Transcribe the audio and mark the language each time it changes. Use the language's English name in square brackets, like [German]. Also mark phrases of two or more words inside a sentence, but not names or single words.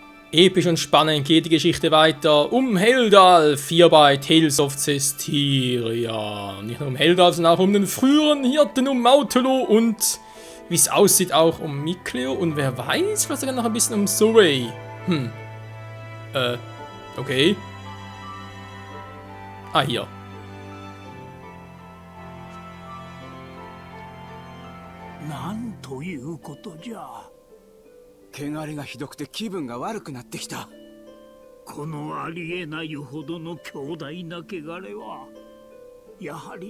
[German] Episch und spannend geht die Geschichte weiter um Heldalf, hier bei Tales of Zestiria. Nicht nur um Heldalf, sondern auch um den früheren Hirten, um Mautelo und, wie es aussieht, auch um Mikleo und wer weiß, vielleicht sogar noch ein bisschen um Surrey. Okay. Ah, hier. [Japanese] なんということじゃ。汚れがひどくて気分が悪くなってきた。このありえないほどの強大な汚れはやはり。